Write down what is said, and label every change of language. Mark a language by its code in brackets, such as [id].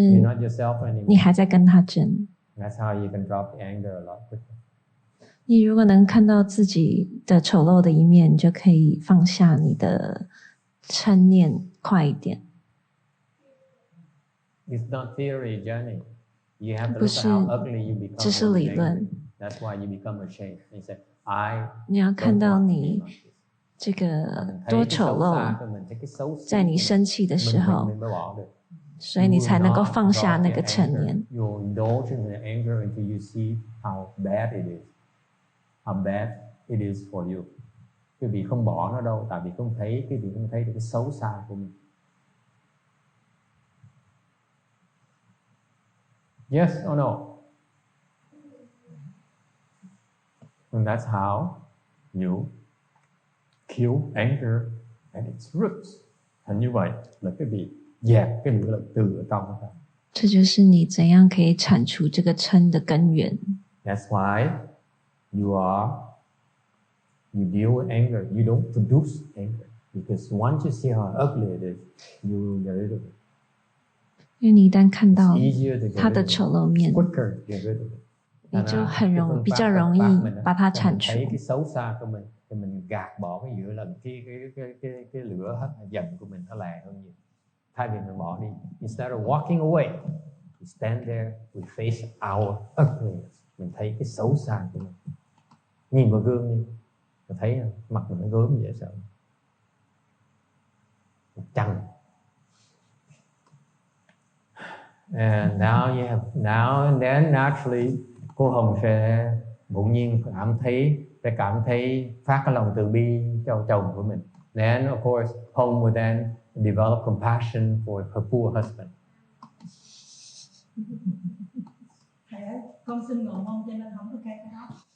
[en] You're not yourself anymore. [zh] 你还在跟他争。 [en] That's how you can drop the anger a lot quicker. [zh] 你如果能看到自己的丑陋的一面，你就可以放下你的嗔念快一点。 [en] It's not theory, Jenny. You have to look at how ugly you become. [zh] 这是理论。 [en] That's why you become ashamed. You say, I. [zh] 你要看到你这个多丑陋，在你生气的时候，所以你才能够放下那个嗔念。 [en] You indulge in the anger until you see how bad it is. How bad it is for you. [vi] Quý vị không bỏ nó đâu, tại vì quý vị không thấy được cái xấu xa của mình. [en] Yes or no? And that's how you kill anger at its roots. [vi] Thành như vậy là quý vị dẹp cái lửa giận từ ở trong ra. [zh] 这就是你怎样可以铲除这个嗔的根源。 [en] That's why you deal with anger. You don't produce anger because once you see how ugly it is, you will get rid of it. [zh] 因为你一旦看到它的丑陋面， [en] Quicker get rid of it. [zh] 你就比较容易把它铲除。 [vi] Thấy cái xấu xa của mình thì mình gạt bỏ cái lửa lần cái lửa giận của mình nó lè hơn nhiều. Thay vì mình bỏ đi, [en] instead of walking away, we stand there, we face our ugliness. [vi] Mình thấy cái xấu xa của mình. Nhìn vào gương đi, mình thấy mặt mình nó gớm dễ sợ. Chăng. [en] And now and then naturally [vi] cô Hồng sẽ bỗng nhiên cảm thấy phát cái lòng từ bi cho chồng của mình. [en] Then of course Hồng will then develop compassion for her poor husband. [vi] Thầy ơi, con xin ngồi mông cho nên không có cái đó.